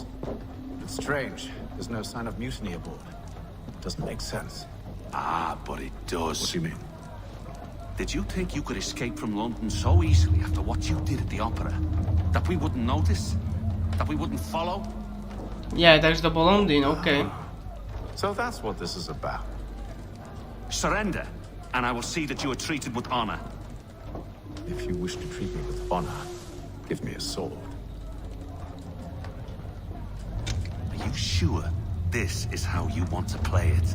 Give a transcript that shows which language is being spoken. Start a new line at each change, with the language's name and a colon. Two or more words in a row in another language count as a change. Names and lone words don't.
English: It's strange. There's no sign of mutiny aboard. Doesn't make sense. Ah, but it does. What do you mean? Did you think you could escape from London so easily after what you did at the opera? That we wouldn't notice? That we wouldn't follow? Yeah,
Slovak: takže to bol Londýn,
English: okay. So that's what this is about. Surrender, and I will see that you are treated with honor. If you wish to treat me with honor, give me a sword. Are you sure this is how you want to play it?